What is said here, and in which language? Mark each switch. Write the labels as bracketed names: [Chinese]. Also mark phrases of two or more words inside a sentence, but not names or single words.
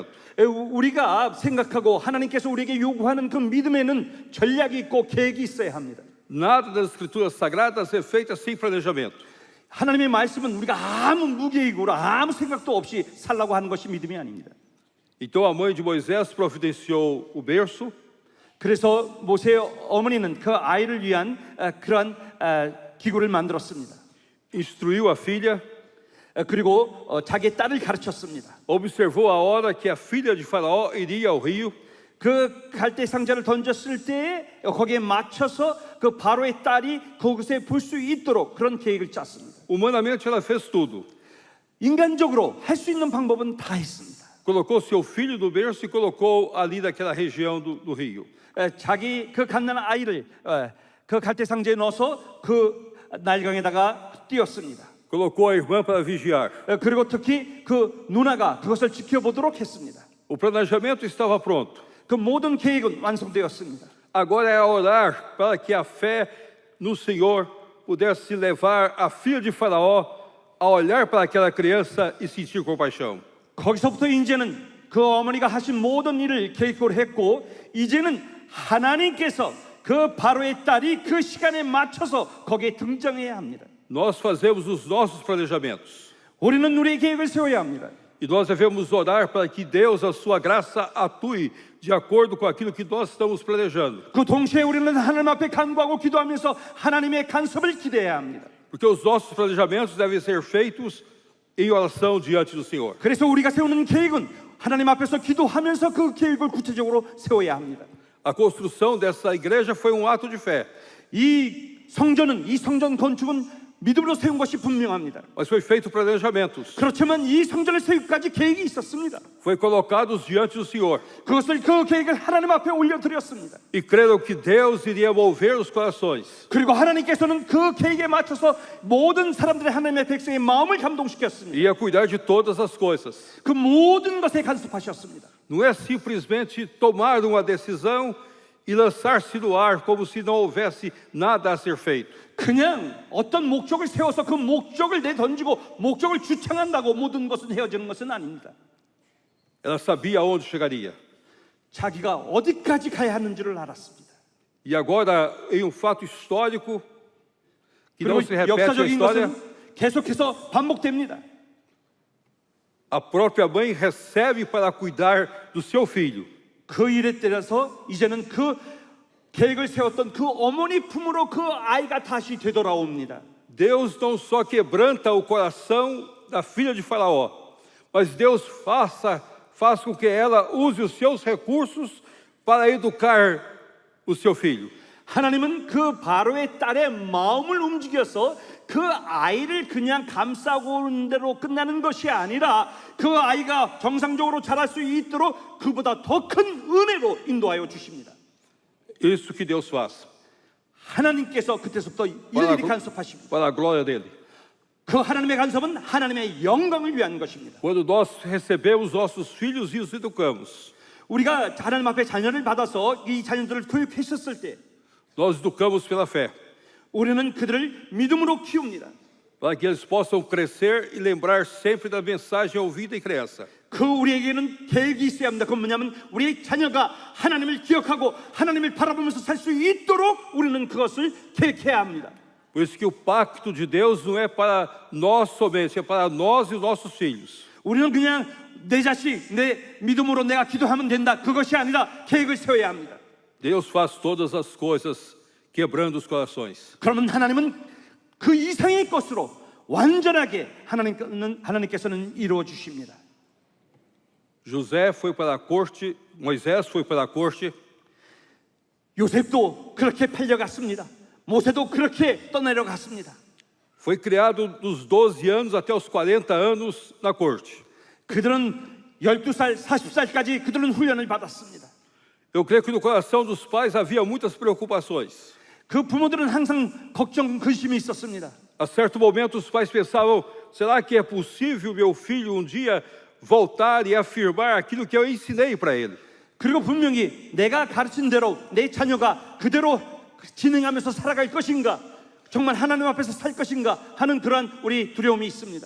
[Korean] 우리가 생각하고 하나님께서 우리에게 요구하는 그 믿음에는 전략이 있고 계획이 있어야 합니다. [Portuguese] Nada das escrituras sagradas é feita sem planejamento. [Korean] 하나님의 말씀은 우리가 아무 무계획으로 아무 생각도 없이 살라고 하는 것이 믿음이 아닙니다. [Portuguese] Então a mãe de Moisés providenciou o berço. [Korean] 그래서 모세의 어머니는 그 아이를 위한 그러한 기구를 만들었습니다. [Portuguese] Instruiu a filha, [Korean] 그리고 자기의 딸을 가르쳤습니다. [Portuguese] observou a hora que a filha de Faraó iria ao rio. [Korean] 그 갈대 상자를 던졌을 때 거기에 맞춰서 그 바로의 딸이 그곳에 볼 수 있도록 그런 계획을 짰습니다. [Portuguese] Humanamente ela fez tudo. [Korean] 인간적으로 할 수 있는 방법은 다 했습니다. [Portuguese] Colocou seu filho no berço e colocou ali naquela região do rio. [Korean] 자기 그 갓난 아이를 그 갈대 상자에 넣어서 그 날강에다가 띄웠습니다. [Portuguese] Colocou a irmã para vigiar. [Korean] 그리고 특히 그 누나가 그것을 지켜보도록 했습니다. [Portuguese] O planejamento estava pronto. [Korean] 그 모든 계획은 완성되었습니다. [Portuguese] Agora é orar para que a fé no Senhor pudesse levar a filha de Faraó a olhar para aquela criança e sentir compaixão. [Korean] 거기서부터 이제는 그 어머니가 하신 모든 일을 계획으로 했고 이제는 하나님께서 그 바로의 딸이 그 시간에 맞춰서 거기에 등장해야 합니다. [Portuguese] Nós fazemos os nossos planejamentos. [Korean] 우리는 우리의 계획을 세워야 합니다. [Portuguese] E nós devemos orar para que Deus, a sua graça, atue de acordo com aquilo que nós estamos planejando. [Korean] 그 동시에 우리는 하나님 앞에 간구하고 기도하면서 하나님의 간섭을 기대해야 합니다. [Portuguese] Porque os nossos planejamentos devem ser feitos em oração diante do Senhor. [Korean] 그래서 우리가 세우는 계획은 하나님 앞에서 기도하면서 그 계획을 구체적으로 세워야 합니다. [Portuguese] A construção dessa igreja foi um ato de fé, [Korean] 이 성전 건축은 믿음으로 세운 것이 분명합니다. [Portuguese] mas foi feito planejamentos. [Korean] 그렇지만 이 성전을 세우기까지 계획이 있었습니다. [Portuguese] Foi colocados diante do Senhor. [Korean] 그 계획을 하나님 앞에 올려드렸습니다. [Portuguese] E creram que Deus iria mover os corações. [Korean] 그리고 하나님께서는 그 계획에 맞춰서 모든 사람들의 하나님의 백성의 마음을 감동시켰습니다. [Portuguese] Ia cuidar de todas as coisas. [Korean] 그 모든 것에 간섭하셨습니다. [Portuguese] Não é simplesmente tomar uma decisão e lançar-se no ar como se não houvesse nada a ser feito. [Korean] 그냥 어떤 목적을 세워서 그 목적을 내던지고 목적을 주창한다고 모든 것은 헤어지는 것은 아닙니다. [Portuguese] Ela sabia aonde chegaria. [Korean] 자기가 어디까지 가야 하는지를 알았습니다. [Portuguese] E agora, em um fato histórico que não [Korean] 그리고 [Portuguese] se repete na [Korean] 역사적인 [Portuguese] história, [Korean] 것은 계속해서 반복됩니다. [Portuguese] a própria mãe recebe para cuidar do seu filho. [Korean] 그 일에 따라서 이제는 그 계획을 세웠던 그 어머니 품으로 그 아이가 다시 되돌아옵니다. [Portuguese] Deus não só quebranta o coração da filha de Faraó, mas Deus faz com que ela use os seus recursos para educar o seu filho. [Korean] 하나님은 그 바로의 딸의 마음을 움직여서 그 아이를 그냥 감싸고 오는 대로 끝나는 것이 아니라 그 아이가 정상적으로 자랄 수 있도록 그보다 더 큰 은혜로 인도하여 주십니다. [Portuguese] Isso que Deus faz. [Korean] 하나님께서 그때서부터 일일이 간섭하십니다. [Portuguese] Para a glória dele. [Korean] 그 하나님의 간섭은 하나님의 영광을 위한 것입니다. [Portuguese] Quando nós recebemos nossos filhos e os educamos, [Korean] 우리가 하나님 앞에 자녀를 받아서 이 자녀들을 교육했었을 때 [Portuguese] nós educamos pela fé, [Korean] 우리는 그들을 믿음으로 키웁니다. [Portuguese] para que eles possam crescer e lembrar sempre da mensagem ouvida em criança. [Korean] 그 우리에게는 계획이 있어야 합니다. 그건 뭐냐면 우리 자녀가 하나님을 기억하고 하나님을 바라보면서 살 수 있도록 우리는 그것을 계획해야 합니다. [Portuguese] Por isso que o pacto de Deus não é para nós somente, é para nós e os nossos filhos. [Korean] 우리는 그냥 내 자식, 내 믿음으로 내가 기도하면 된다. 그것이 아니라 계획을 세워야 합니다. [Portuguese] Deus faz todas as coisas quebrando os corações. [Korean] 그러면 하나님은 그 이상의 것으로 완전하게 하나님께서는 이루어 주십니다. [Portuguese] José foi para a corte, Moisés foi para a corte. [Korean] 요셉도 그렇게 팔려갔습니다. 모세도 그렇게 떠내려갔습니다. [Portuguese] Foi criado dos 12 anos até os 40 anos na corte. [Korean] 그들은 12살, 40살까지 그들은 훈련을 받았습니다. [Portuguese] Eu creio que no coração dos pais havia muitas preocupações. [Korean] 그 부모들은 항상 걱정, 근심이 있었습니다. [Portuguese] A certo momento os pais pensavam, será que é possível meu filho um dia voltar e afirmar aquilo que eu ensinei para ele? [Korean] 그리고 분명히 내가 가르친 대로 내 자녀가 그대로 진행하면서 살아갈 것인가, 정말 하나님 앞에서 살 것인가 하는 그러한 우리 두려움이 있습니다.